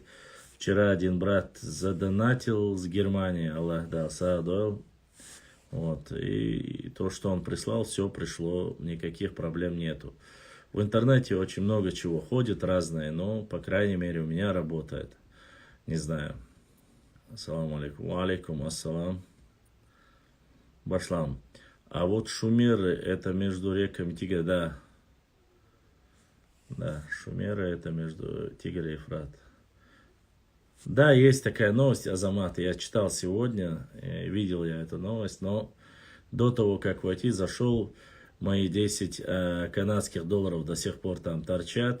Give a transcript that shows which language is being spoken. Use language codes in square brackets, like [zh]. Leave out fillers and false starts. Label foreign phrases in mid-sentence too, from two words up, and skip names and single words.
[ru] Вчера один брат задонатил с Германии, Аллах дал, саадол. Вот. И то, что он прислал, все пришло, никаких проблем нету. В интернете очень много чего ходит, разное, но, по крайней мере, у меня работает. Не знаю. [ar] السلام عليكم. عليكم السلام. Башлам. [ru] А вот Шумеры, это между реками Тигр, да. Да, Шумеры, это между Тигр и Ефрат. Да, есть такая новость, Азамат, я читал сегодня, видел я эту новость, но до того, как войти, зашел, мои 10 канадских долларов до сих пор там торчат.